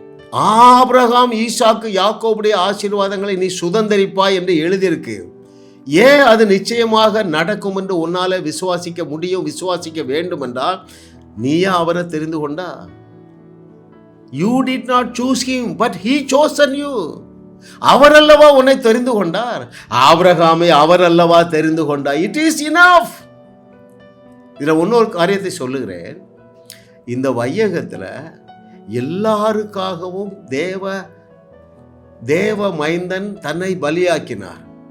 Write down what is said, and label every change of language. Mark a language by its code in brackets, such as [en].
[ta] Abraham, ஈசாக்கு, யாக்கோபுடைய ஆசீர்வாதங்களை நீ சுதந்தரிப்பாய் என்று எழுதியிருக்கு. ஏன் அது நிச்சயமாக நடக்கும் என்று உன்னால விசுவாசிக்க முடியும், விசுவாசிக்க வேண்டும் என்றால் நீயா அவரை தெரிந்து கொண்டா? [en] You did not choose him, but he chosen you. [ta] அவர் அல்லவா உன்னை தெரிந்து கொண்டார். ஆபிரகாமை அவர் அல்லவா தெரிந்து கொண்டார். [en] It is enough. [ta] இதில் இன்னொரு காரியத்தை சொல்லுகிறேன். இந்த வையகத்தில் எல்லாருக்காகவும் தேவ மைந்தன் தன்னை பலியாக்கினார்.